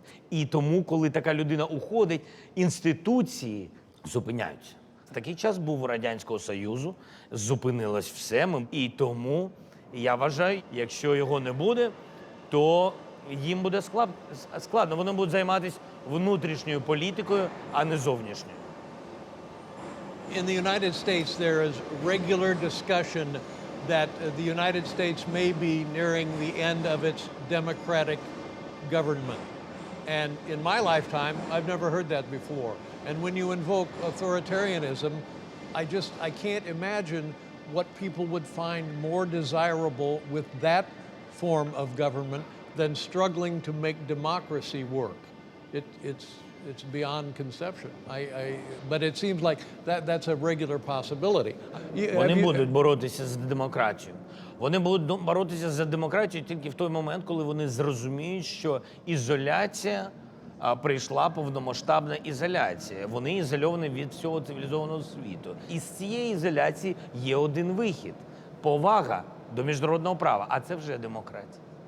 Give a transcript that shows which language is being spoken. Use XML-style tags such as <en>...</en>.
<uk>І тому, коли така людина уходить, інституції зупиняються. Такий час був у Радянського Союзу, зупинилось все. І тому, я вважаю, якщо його не буде, то їм буде складно. Вони будуть займатися внутрішньою політикою, а не зовнішньою.</uk> <en>In the United States, there is regular discussion that the United States may be nearing the end of its democratic government. And in my lifetime, I've never heard that before. And when you invoke authoritarianism, I can't imagine what people would find more desirable with that form of government than struggling to make democracy work. It's beyond conception. But it seems like that's a regular possibility.</en> <uk>Вони будуть боротися за демократію. Вони будуть боротися за демократію тільки в той момент, коли вони зрозуміють, що ізоляція, прийшла повномасштабна ізоляція. Вони ізольовані від всього цивілізованого світу. І з цієї ізоляції є один вихід – повага до міжнародного права, а це вже демократія.</uk>